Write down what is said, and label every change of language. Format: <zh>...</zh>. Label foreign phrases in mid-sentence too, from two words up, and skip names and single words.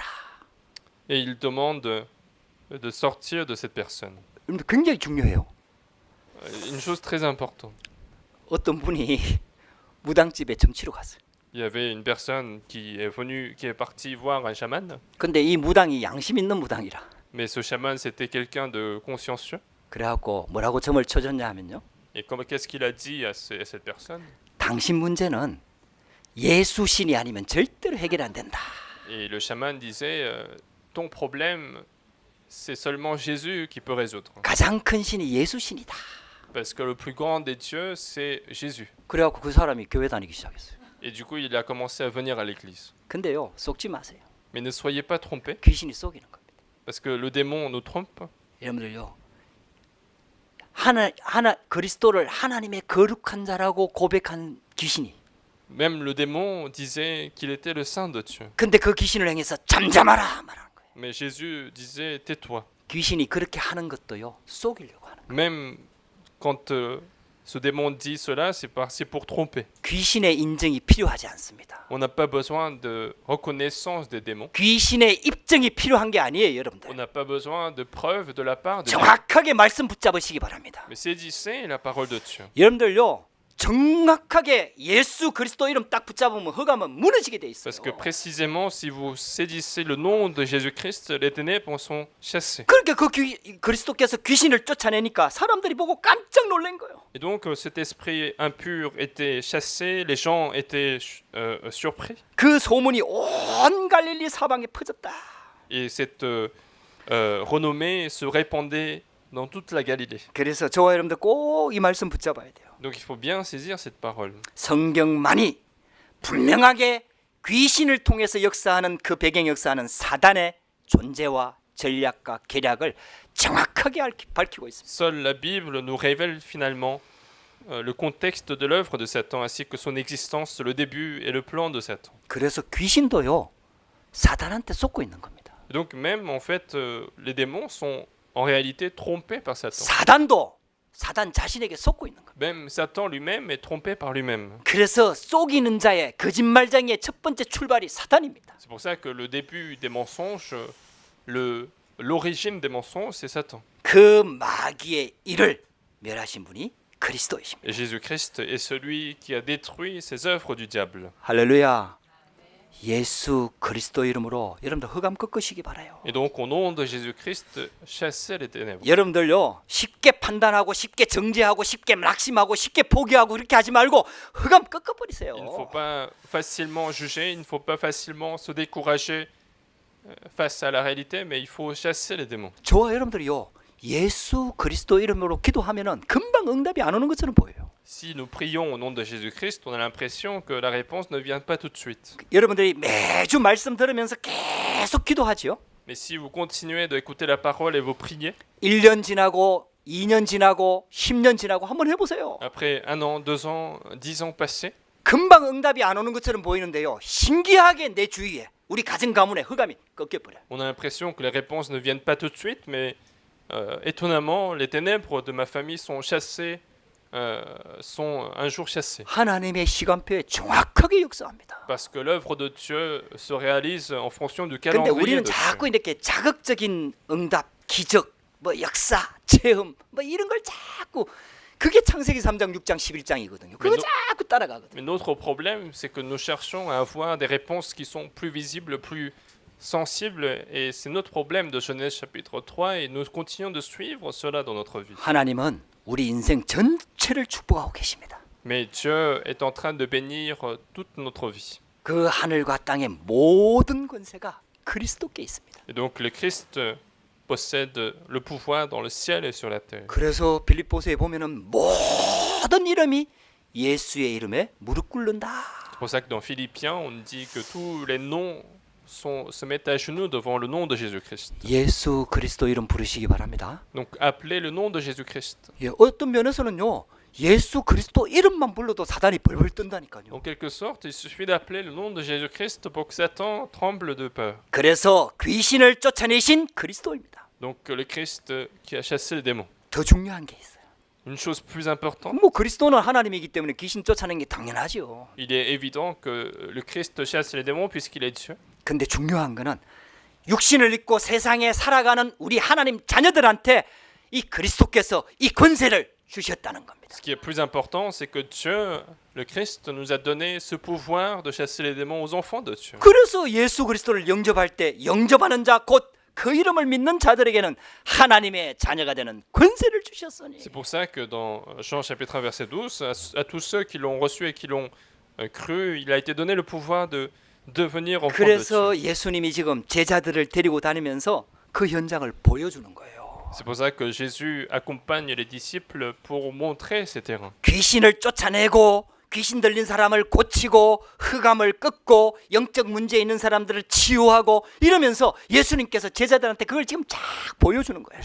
<fr>Et il demande de sortir de cette personne.</fr> <ko>여러분들 굉장히 중요해요.</ko> <fr>Une chose très importante.</fr> <ko>어떤 분이 무당집에 점치러 갔어요.</ko> <fr>Il y avait une personne qui est partie voir un chaman.</fr> <ko>근데 이 무당이 양심 있는 무당이라.</ko> <fr>Mais ce chaman, c'était quelqu'un de consciencieux.</fr> <ko>그래갖고 뭐라고 점을 쳐줬냐 하면요.</ko> <fr>Et qu'est-ce qu'il a dit à cette personne?</fr> <ko>당신 문제는 예수 신이 아니면 절대로 해결 안 된다.</ko> <fr>Et le chaman disait, ton problème, c'est seulement Jésus qui peut résoudre.</fr> <ko>가장 큰 신이 예수 신이다.</ko> <fr>Parce que le plus grand des dieux, c'est Jésus.</fr> <ko>그래갖고 그 사람이 교회 다니기 시작했어요.</ko> <fr>Et du coup, il a commencé à venir à l'église.</fr> <ko>근데요, 속지 마세요.</ko> <fr>Mais ne soyez pas trompés,</fr> <ko>귀신이 속이는 겁니다.</ko> <fr>parce que le démon nous trompe.</fr> <ko>여러분들요, 그리스도를 하나님의 거룩한 자라고 고백한 귀신이.</ko> <fr>Même le démon disait qu'il était le Saint de Dieu.</fr> <ko>근데 그 귀신을 행해서 잠잠하라 말하는 거예요.</ko> <fr>Mais Jésus disait tais-toi.</fr> <ko>귀신이 그렇게 하는 것도요, 속이려고 하는 거예요.</ko> <fr>Même quand ce démon dit cela, c'est pour tromper.</fr> <ko>귀신의 인정이 필요하지 않습니다.</ko> <fr>On n'a pas besoin de reconnaissance des démons.</fr> <ko>귀신의 입증이 필요한 게 아니에요,</ko> <fr>On</fr> <ko>여러분들.</ko> <fr>n'a pas besoin de preuves de la part de Dieu.</fr> <ko>정확하게 말씀 붙잡으시기 바랍니다.</ko> <fr>Mais saisissez la parole de Dieu.</fr> <ko>여러분들요, 정확하게 예수 그리스도 이름 딱 붙잡으면 흑암은 무너지게 돼 있어요.</ko> <fr>Parce que précisément, si vous saisissez le nom de Jésus-Christ, les ténèbres sont chassées.</fr> <ko>그렇게 그리스도께서 귀신을 쫓아내니까 사람들이 보고 깜짝 놀란 거예요.</ko> <fr>Et donc, cet esprit impur était chassé, les gens étaient surpris.</fr> <ko>그 소문이 온 갈릴리 사방에 퍼졌다.</ko> <fr>Et cette renommée se répandait dans toute la Galilée.</fr> <ko>그래서 저와 여러분들 꼭 이 말씀 붙잡아야 돼요.</ko> <fr>Donc, il faut bien saisir cette parole.</fr> <ko>성경만이 분명하게 귀신을 통해서 역사하는 그 배경 역사하는 사단의 존재와 전략과 계략을 정확하게 밝히고 있습니다.</ko> <fr>Seule la Bible nous révèle finalement le contexte de l'œuvre de Satan ainsi que son existence, le début et le plan de Satan.</fr> <ko>그래서 귀신도요, 사단한테 속고 있는 겁니다.</ko> <fr>Et donc même en fait, les démons sont en réalité trompés par Satan.</fr> <ko>사단도 사단 자신에게 속고 있는 겁니다.</ko> <fr>Même Satan lui-même est trompé par lui-même.</fr> <ko>그래서 속이는 자의 거짓말쟁이의 첫 번째 출발이 사단입니다.</ko> <fr>C'est pour ça que le début des mensonges, l'origine des mensonges, c'est Satan.</fr> <ko>그 마귀의 일을 멸하신 분이 그리스도이십니다.</ko> <fr>Et Jésus-Christ est celui qui a détruit ces œuvres du diable.</fr> <ko>할렐루야. 예수 그리스도 이름으로 여러분들 흑암 꺾으시기 바라요.</ko> <fr>Et donc au nom de Jésus-Christ, chassez les ténèbres.</fr> <ko>여러분들요, 쉽게 판단하고 쉽게 정죄하고 쉽게 낙심하고 쉽게 포기하고 그렇게 하지 말고 흑암 꺾어버리세요.</ko> <fr>Il ne faut pas facilement juger, il ne faut pas facilement se décourager face à la réalité, mais il faut chasser les démons.</fr> <ko>저와 여러분들이요, 예수 그리스도 이름으로 기도하면은 금방 응답이 안 오는 것처럼 보여요.</ko> <fr>Si nous prions au nom de Jésus-Christ, on a l'impression que la réponse ne vient pas tout de suite.</fr> <ko>여러분들이 매주 말씀 들으면서 계속 기도하지요.</ko> <fr>Mais si vous continuez d'écouter la parole et vous priez,</fr> <ko>1년 지나고 2년 지나고 10년 지나고 한번 해보세요.</ko> <fr>après 1 an, 2 ans, 10 ans passés,</fr> <ko>금방 응답이 안 오는 것처럼 보이는데요, 신기하게 내 주위에 우리 가정 가문에 흑암이 꺾여버려요.</ko> <fr>on a l'impression que les réponses ne viennent pas tout de suite, mais étonnamment, les ténèbres de ma famille sont chassées, sont un jour chassées.</fr> <ko>하나님의 시간표에 정확하게 역사합니다.</ko> <fr>Parce que l'œuvre de Dieu se réalise en fonction du</fr> <ko>근데</ko> <fr>calendrier</fr> <ko>우리는</ko> <fr>de Dieu.</fr> <ko>자꾸 이렇게 자극적인 응답, 기적, 뭐 역사, 체험, 뭐 이런 걸 자꾸, 그게 창세기 3장, 6장, 11장이거든요. 그거 너- 자꾸 따라가거든요.</ko> <fr>Mais notre problème, c'est que nous cherchons à avoir des réponses qui sont plus visibles, plus sensibles, et c'est notre problème de Genèse chapitre 3, et nous continuons de suivre cela dans notre vie.</fr> <ko>하나님은 우리 인생 전체를 축복하고 계십니다.</ko> <fr>Mais Dieu est en train de bénir toute notre vie.</fr> <ko>그 하늘과 땅의 모든 권세가 그리스도께 있습니다.</ko> <fr>Et donc le Christ possède le pouvoir dans le ciel et sur la terre.</fr> <ko>그래서 빌립보서에 보면은 모든 이름이 예수의 이름에 무릎 꿇는다.</ko> <fr>C'est pour ça que dans Philippiens, on dit que tous les noms se mettent à genoux devant le nom de Jésus-Christ.</fr> <ko>예수 그리스도 이름 부르시기 바랍니다.</ko> <fr>Donc appelez le nom de Jésus-Christ.</fr> <ko>예, 어떤 면에서는요, 예수 그리스도 이름만 불러도 사단이 벌벌 뜬다니까요.</ko> <fr>En quelque sorte, il suffit d'appeler le nom de Jésus-Christ pour que Satan tremble de peur.</fr> <ko>그래서 귀신을 쫓아내신 그리스도입니다.</ko> <fr>Donc le Christ qui a chassé les démons.</fr> <ko>더 중요한 게 있어요.</ko> <fr>Une chose plus importante,</fr> <ko>뭐 그리스도는 하나님이기 때문에 귀신 쫓아내는 게 당연하죠.</ko> <fr>il est évident que le Christ chasse les démons puisqu'il est Dieu.</fr> <ko>근데 중요한 거는 육신을 입고 세상에 살아가는 우리 하나님 자녀들한테 이 그리스도께서 이 권세를 주셨다는 겁니다.</ko> <fr>Ce qui est plus important, c'est que Dieu, le Christ, nous a donné ce pouvoir de chasser les démons aux enfants de Dieu.</fr> <ko>그래서 예수 그리스도를 영접할 때 영접하는 자 곧 그 이름을 믿는 자들에게는 하나님의 자녀가 되는 권세를 주셨으니.</ko> <fr>C'est pour ça que dans Jean chapitre 1 verset 12, à tous ceux qui l'ont reçu et qui l'ont cru, il a été donné le pouvoir de devenir enfants de</fr> <ko>그래서</ko> <fr>Dieu.</fr> <ko>예수님이 지금 제자들을 데리고 다니면서 그 현장을 보여주는 거예요.</ko> <fr>C'est pour ça que Jésus accompagne les disciples pour montrer ces terrains.</fr> <ko>귀신을 쫓아내고 귀신 들린 사람을 고치고 흑암을 꺾고 영적 문제 있는 사람들을 치유하고 이러면서 예수님께서 제자들한테 그걸 지금 쫙 보여주는 거예요.</ko>